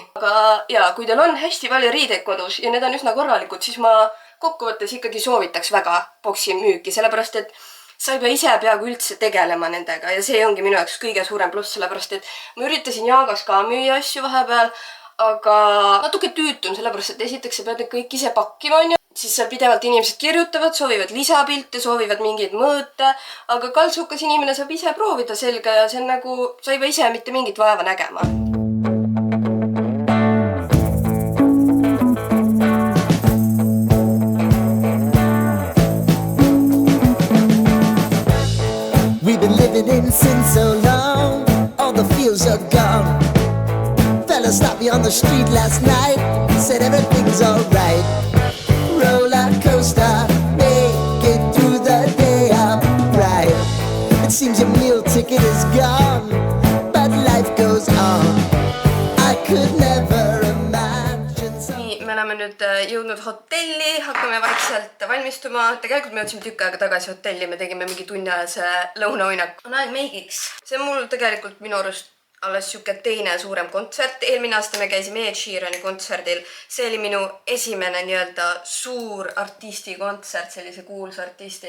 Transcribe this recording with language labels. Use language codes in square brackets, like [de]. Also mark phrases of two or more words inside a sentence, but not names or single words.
[et] Aga jaa, kui teil on hästi palju riideid kodus ja need on üsna korralikud, siis ma kokkuvõttes ikkagi soovitaks väga boksi müüki, sellepärast et sa ei pea ise peaaegu üldse tegelema nendega ja see ongi minu jaoks kõige suurem pluss, sellepärast et ma üritasin Jaagas ka müüa asju vahepeal, aga natuke tüütun, sellepärast et esiteks sa pead need kõik ise pakkima, on ju. Siis seal pidevalt inimesed kirjutavad, soovivad lisapilte, soovivad mingeid mõõte, aga kaltsukas inimene saab ise proovida selga ja see on nagu, sa ei pea ise mitte mingit vaeva nägema. [en] In sin so long, all the fields are gone. Fella stopped me on the street last night, said everything's alright. Roller coaster, make it through the day, I'm right. It seems your meal ticket is gone, but life goes on. I could never imagine so. [et] Nii, me oleme nüüd jõudnud hotelli, hakkame vaikselt valmistuma. Tegelikult me jõudsime tükk aega tagasi hotelli, me tegime mingi tunniajase lõunauinak. On aeg meigiks. See on mul tegelikult minu arust alles siuke teine suurem kontsert. Eelmine aasta me käisime Ed Sheerani kontserdil. See oli minu esimene nii-öelda suur artisti kontsert, sellise kuulsa artisti.